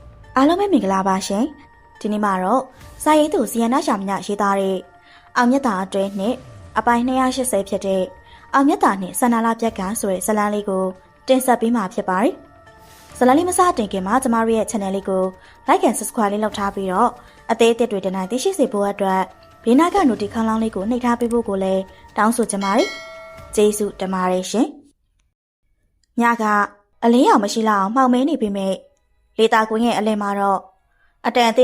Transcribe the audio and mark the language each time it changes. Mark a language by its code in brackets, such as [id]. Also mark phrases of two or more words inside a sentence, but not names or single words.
[my] အားလုံးပဲမင်္ဂလာပါရှင်ဒီနေ့မှာတော့စာရေးသူဇီယနာရှာမညရေးသားတဲ့အောင်မြတ်တာအတွဲနဲ့အပိုင်း280ဖြစ်တဲ့အောင်မြတ်တာနဲ့ဆန္ဒလာပြက်ကဆိုတဲ့ဇာတ်လမ်းလေးကိုတင်ဆက်ပေးမှာဖြစ်ပါတယ်ဇာတ်လမ်းလေးမစတင်ခင်မှာကျမတို့ရဲ့ channel လေးကို [en] like and subscribe [my] လေးလုပ်ထားပြီးတော့ အသေးအသစ်တွေတနိုင်သိရှိစေဖို့အတွက်ဘေးနားက notification လောင်းလေးကိုနှိပ်ထားပေးဖို့ကိုလည်းတောင်းဆိုချင်ပါတယ်ကျေးဇူးတင်ပါတယ်ရှင်ညကအလင်းရောင်မရှိလောက်အောင်မှောင်မဲနေပြီမဲ့လေတာကွင်းရဲ့အလယ်မှာတော့အတန်အသ